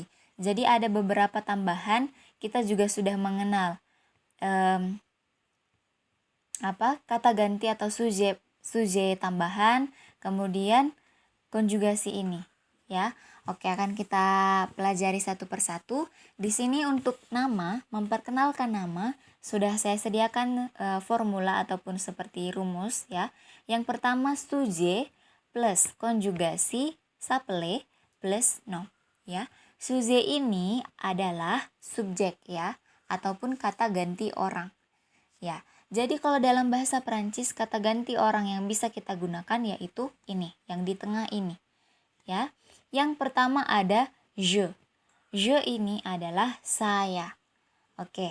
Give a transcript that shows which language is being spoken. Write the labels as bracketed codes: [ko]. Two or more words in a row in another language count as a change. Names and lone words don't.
[id] Jadi ada beberapa tambahan, kita juga sudah mengenal kata ganti atau sujet tambahan, kemudian konjugasi ini, ya. Oke, akan kita pelajari satu persatu. Di sini untuk nama, memperkenalkan nama, sudah saya sediakan formula ataupun seperti rumus, ya. Yang pertama sujet plus konjugasi s'appeler plus nom, ya. Sujet ini adalah subjek, ya, ataupun kata ganti orang, ya. Jadi kalau dalam bahasa Perancis kata ganti orang yang bisa kita gunakan yaitu ini, yang di tengah ini, ya. Yang pertama ada je. Je ini adalah saya. Oke.